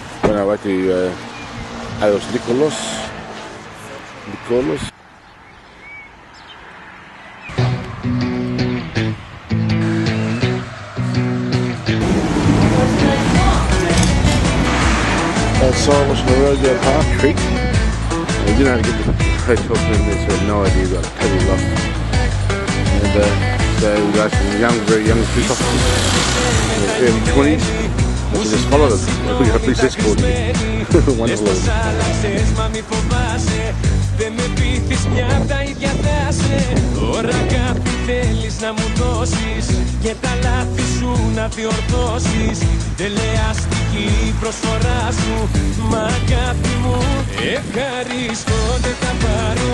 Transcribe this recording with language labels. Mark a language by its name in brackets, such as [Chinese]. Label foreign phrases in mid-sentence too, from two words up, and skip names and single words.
[English] on our way to Agios Nikolaos. Silas Merogia Park Creek. We didn't have to get the hotel from there, so we had no idea, we got totally lost. And so we got some very young police officers in their early 20s. We just followed them. We got a police escort. Wonderful. [Greek] Δεν με πείθεις, μια απ' τα ίδια θα σε. Τώρα κάτι θέλεις να μου δώσεις και τα λάθη σου να διορθώσεις. Τελεαστική προσφορά σου, μα αγάπη μου, ευχαριστώ, δεν θα πάρω.